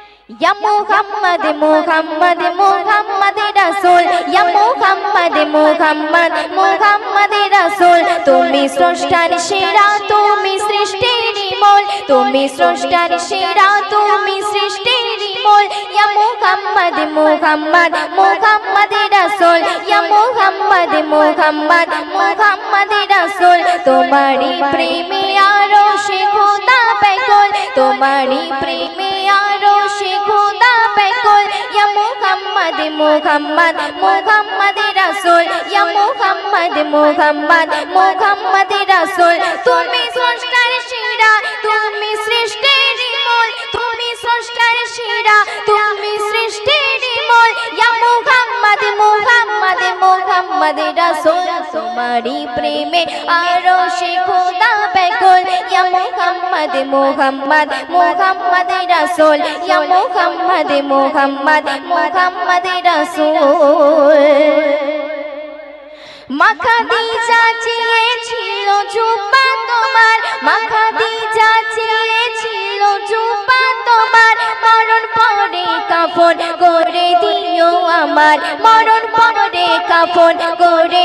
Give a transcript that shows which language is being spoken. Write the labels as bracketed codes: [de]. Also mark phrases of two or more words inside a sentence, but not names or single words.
[ar] يا محمد محمد محمد رسول يا محمد محمد محمد رسول [bn] তুমি স্রষ্টার সেরা তুমি সৃষ্টির মূল তুমি স্রষ্টার সেরা তুমি সৃষ্টির মূল [ar] يا محمد محمد محمد رسول يا محمد محمد محمد رسول [bn] তোমারই প্রেমে আরশে খোদা বেকুল তোমারই প্রেমে আরশে খোদা বেকুল [ar] يا محمد محمد محمد رسول يا محمد محمد محمد رسول [bn] তুমি স্রষ্টার সেরা তুমি সৃষ্টির মূল তুমি স্রষ্টার সেরা তুমি সৃষ্টির মূল [ar] يا محمد محمد محمد رسول [bn] তোমারই প্রেমে আরশে খোদা বেকুল [ar] يا محمد محمد محمد رسول يا محمد محمد محمد رسول [bn] মা খাদিজা চেয়েছিল জুব্বা তোমার মা খাদিজা চেয়েছিল জুব্বা তোমার মরণ পরে কাফন করে দিও আমার মরণ পরে কাফন করে